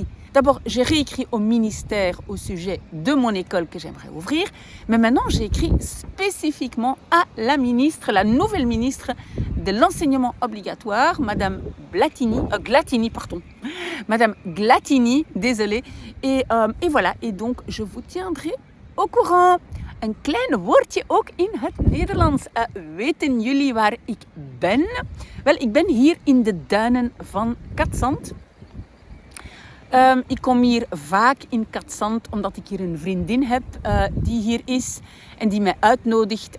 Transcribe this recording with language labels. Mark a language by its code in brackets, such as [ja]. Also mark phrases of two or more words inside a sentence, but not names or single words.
[fr] D'abord, j'ai réécrit au ministère au sujet de mon école que j'aimerais ouvrir, mais maintenant j'ai écrit spécifiquement à la ministre, la nouvelle ministre de l'enseignement obligatoire, Madame Madame Glattini, désolée, et voilà, et donc je vous tiendrai au courant. [nl] Een klein woordje ook in het Nederlands. Weten jullie waar ik ben? Wel, ik ben hier in de duinen van Katzand. Ik kom hier vaak in Katzand omdat ik hier een vriendin heb die hier is en die mij uitnodigt.